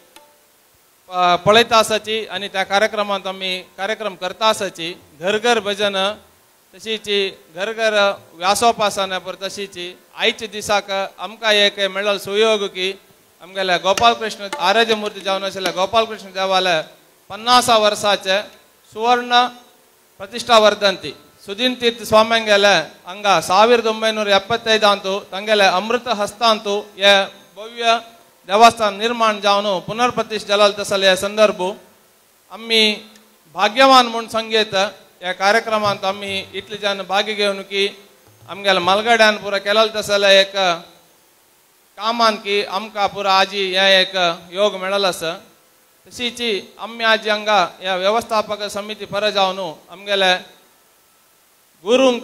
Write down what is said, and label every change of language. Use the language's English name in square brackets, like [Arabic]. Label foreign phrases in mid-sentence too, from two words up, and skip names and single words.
[Konkani] पळयता आसाची आणि त्या कार्यक्रमात आम्ही कार्यक्रम करता आसाची घर घर भजन तशीची घर घर व्यासोपासना पर तशीची आयच्या दिसाक आमकां एक मेळ्ळो सुयोग की आमगेले गोपाल कृष्ण आराध्य मूर्ती जावन आशिल्ले गोपाल कृष्ण देवालय 50 वर्साचे सुवर्ण प्रतिष्ठा वर्धंती सुदीन तीर्थ स्वाम्यांगेले हंगा 1975 ತಂಗೆಲೆ ಅಮೃತ ಹಸ್ತ ಅಂತೂ ये भव्य देवस्थान निर्माण जावन पुनर्प्रतिष्ठा जालाल तसले संदर्भ आम्ही भाग्यवान म्हणून संगीत या कार्यक्रमात आम्ही इतले जन भागी घेवन की आमगेले मलगड्यान पुरा केलाल तसले एक कामान की आमकां पुरा आजी हे एक योग मेळल आसा तशीची आम्ही आजी हांगा या व्यवस्थापक समिती पर जावन आमगेले गुरूंक